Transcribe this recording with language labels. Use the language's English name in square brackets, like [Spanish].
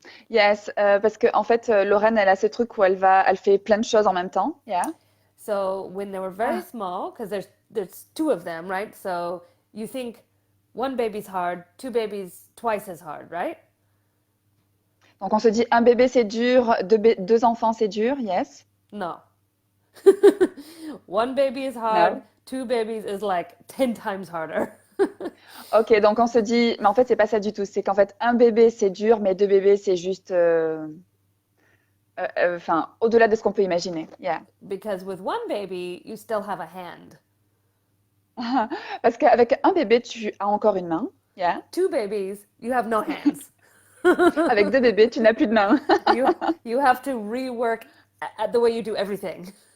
[French] Yes, parce que en fait, Lorraine, elle a ce truc où elle fait plein de choses en même temps. [English] Yeah. So when they were very small, because there's two of them, right? So you think one baby's hard, two babies twice as hard, right? [French] Donc on se dit un bébé c'est dur, deux enfants c'est dur. [English] Yes. No. One baby is hard, No. two babies is like 10 times harder. [French] Ok, donc on se dit, mais en fait c'est pas ça du tout. C'est qu'en fait un bébé c'est dur, mais deux bébés c'est juste, enfin au-delà de ce qu'on peut imaginer. [English] Yeah. Because with one baby, you still have a hand. [French] Parce qu'avec un bébé tu as encore une main. [English] Yeah. Two babies, you have no hands. [French] Avec deux bébés tu n'as plus de main. [English] You have to rework at the way you do everything.